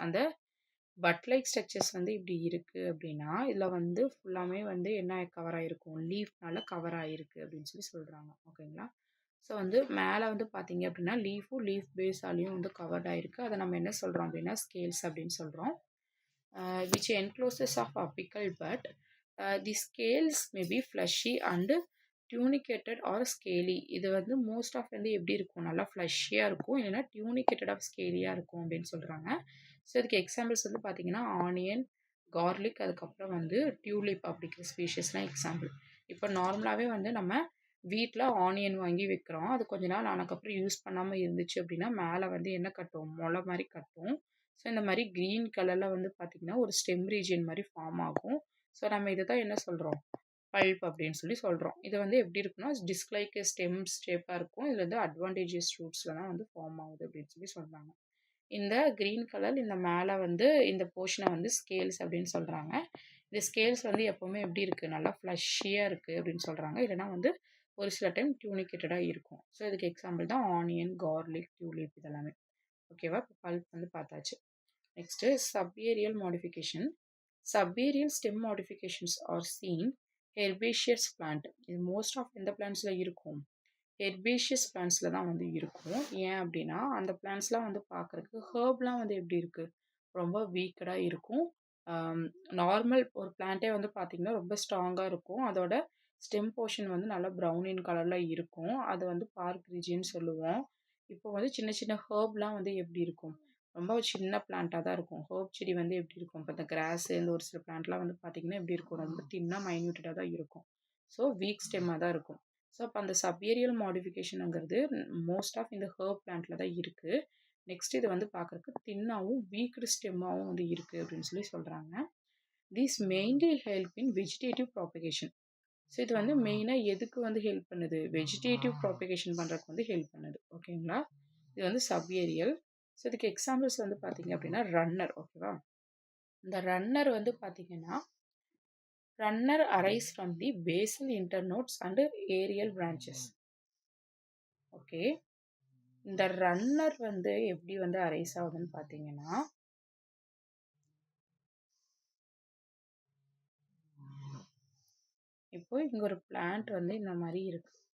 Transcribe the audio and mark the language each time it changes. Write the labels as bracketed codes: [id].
[ta] அந்த but like structures வந்து இப்படி இருக்குது அப்படின்னா இதில் வந்து ஃபுல்லாமே வந்து என்ன கவர் ஆகிருக்கும், லீஃப்னால கவர் ஆகிருக்கு அப்படின்னு சொல்லி சொல்கிறாங்க. ஓகேங்களா, ஸோ வந்து மேலே வந்து பார்த்தீங்க அப்படின்னா லீஃபும் லீஃப் பேஸாலையும் வந்து கவர்ட் ஆகிருக்கு. அதை நம்ம என்ன சொல்கிறோம் அப்படின்னா ஸ்கேல்ஸ் அப்படின்னு சொல்கிறோம். [en] which encloses of apical bud. The scales may be fleshy and tunicated or scaly. [ta] இது வந்து மோஸ்ட் ஆஃப் வந்து எப்படி இருக்கும், நல்லா ஃப்ளஷியாக இருக்கும், இல்லைன்னா டியூனிகேட்டட் ஆஃப் ஸ்கேலியாக இருக்கும் அப்படின்னு சொல்கிறாங்க. ஸோ இதுக்கு எக்ஸாம்பிள்ஸ் வந்து பார்த்தீங்கன்னா ஆனியன், கார்லிக், அதுக்கப்புறம் வந்து டியூலிப் அப்படிங்கிற ஸ்பீஷஸ்லாம் எக்ஸாம்பிள். இப்போ நார்மலாகவே வந்து நம்ம வீட்ல ஆனியன் வாங்கி வைக்கிறோம். அது கொஞ்ச நாள் ஆனதுக்கப்புறம் யூஸ் பண்ணாம இருந்துச்சு அப்படின்னா, மேல வந்து என்ன கட்டும்? மொள மாரி கட்டும். ஸோ இந்த மாரி கிரீன் கலர்ல வந்து பார்த்தீங்கன்னா, ஒரு ஸ்டெம் ரீஜியன் மாரி ஃபார்ம் ஆகும். ஸோ நம்ம இத தான் என்ன சொல்றோம்? பல்ப் அப்படின்னு சொல்லி சொல்றோம். இது வந்து எப்படி இருக்குன்னா, டிஸ்க் லைக் ஸ்டெம்ஸ் ஷேப்பா இருக்கும். இதுல வந்து அட்வான்டேஜஸ் ரூட்ஸ்ல தான் வந்து ஃபார்ம் ஆகுது அப்படின்னு சொல்லி சொல்றாங்க. இந்த கிரீன் கலர் இந்த மேல வந்து இந்த போர்ஷன வந்து ஸ்கேல்ஸ் அப்படின்னு சொல்றாங்க. இந்த ஸ்கேல்ஸ் வந்து எப்பவுமே எப்படி இருக்கு? நல்லா ஃப்ளஷியா இருக்கு அப்படின்னு சொல்றாங்க. இல்லன்னா வந்து ஒரு சில டைம் டியூனிகேட்டடா இருக்கும். ஸோ இதுக்கு எக்ஸாம்பிள் தான் ஆனியன், கார்லிக், டியூலிப் இதெல்லாமே. ஓகேவா? இப்போ பல்ப் வந்து பார்த்தாச்சு. Next சப்ஏரியல் modification. [en] Subaerial stem modifications are seen herbaceous plant. [ta] இது மோஸ்ட் ஆஃப் எந்த பிளான்ட்ஸ்ல இருக்கும்? ஹெர்பேஷியஸ் பிளான்ட்ஸில் தான் வந்து இருக்கும். ஏன் அப்படின்னா அந்த பிளான்ட்ஸ்லாம் வந்து பார்க்குறதுக்கு ஹேர்ப்லாம் வந்து எப்படி இருக்குது? ரொம்ப வீக்கடாக இருக்கும். நார்மல் ஒரு பிளான்ட்டே வந்து பார்த்திங்கன்னா ரொம்ப ஸ்ட்ராங்காக இருக்கும். அதோட ஸ்டெம் போர்ஷன் வந்து நல்லா ப்ரௌன் இன் கலரில் இருக்கும். அது வந்து பார்க் ரீஜியன்னு சொல்லுவோம். இப்போ வந்து சின்ன சின்ன ஹேர்ப்லாம் வந்து எப்படி இருக்கும்? ரொம்ப சின்ன பிளான்ட்டாக தான் இருக்கும். ஹேர்ப் செடி வந்து எப்படி இருக்கும்? இப்போ இந்த கிராஸு இந்த ஒரு சில பிளான்ட்லாம் வந்து பார்த்திங்கன்னா எப்படி இருக்கும்? ரொம்ப தின்னாக மைன்யூட்டடாக தான் இருக்கும். ஸோ வீக் ஸ்டெம்மாக தான் இருக்கும். ஸோ அப்போ அந்த சப்ஏரியல் மாடிஃபிகேஷனுங்கிறது மோஸ்ட் ஆஃப் இந்த ஹர்ப் பிளான்ட்ல தான் இருக்குது. நெக்ஸ்ட் இது வந்து பார்க்குறதுக்கு தின்னாகவும் வீக்டு ஸ்டெம்மாகவும் வந்து இருக்குது அப்படின்னு சொல்லி சொல்கிறாங்க. [en] These mainly help in vegetative propagation. [ta] So இது வந்து மெயினாக எதுக்கு வந்து ஹெல்ப் பண்ணுது? வெஜிடேட்டிவ் ப்ராபகேஷன் பண்ணுறதுக்கு வந்து ஹெல்ப் பண்ணுது. ஓகேங்களா? இது வந்து சப்ஏரியல். ஸோ இதுக்கு எக்ஸாம்பிள்ஸ் வந்து பார்த்தீங்க அப்படின்னா ரன்னர். ஓகேவா? இந்த ரன்னர் வந்து பார்த்தீங்கன்னா [en] runner arise from the basal internodes and aerial branches. [ta] Okay, இந்த ரன்னர் வந்து எப்படி வந்து அரைஸ் ஆகுதுன்னு பார்த்தீங்கன்னா, இப்போ இங்க ஒரு பிளான்ட் வந்து இந்த மாதிரி இருக்கு.